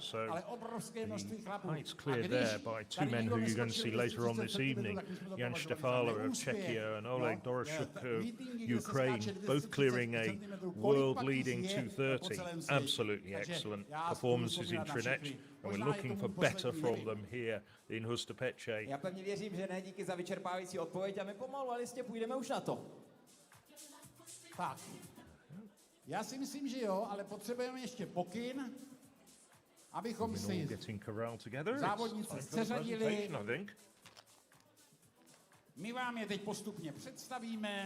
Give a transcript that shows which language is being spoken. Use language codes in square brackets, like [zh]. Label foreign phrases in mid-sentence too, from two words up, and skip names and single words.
[en] So the height's cleared there by two men who you're going to see later on this evening, Jan Janků of Czechia and Oleg Doroshuk of Ukraine, both clearing a world-leading 2:30. Absolutely excellent performances in Trinec. And we're looking for better from them here in Hustopece. [cs] Já pevně věřím, že ne, díky za vyčerpávající odpověď a my pomalu, ale jistě půjdeme už na to. Tak, já si myslím, že jo, ale potřebujeme ještě pokyn, abychom si závodnice seřadili My vám je teď postupně představíme.